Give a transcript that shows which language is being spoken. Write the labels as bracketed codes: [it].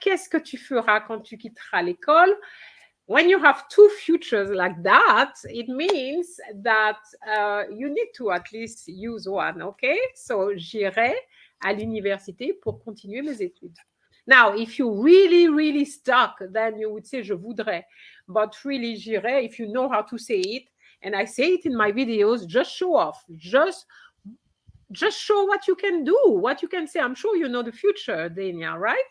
[fr] Qu'est-ce que tu feras quand tu quitteras l'école? [en] When you have 2 futures like that, it means that you need to at least use one, okay? [fr] So, j'irai à l'université pour continuer mes études. [en] Now, if you really, really stuck, then you would say [fr] je voudrais. [en] But really, j'irai, if you know how to say it, and I say it in my videos, just show off. Just show what you can do, what you can say. I'm sure you know the future, Dania, right?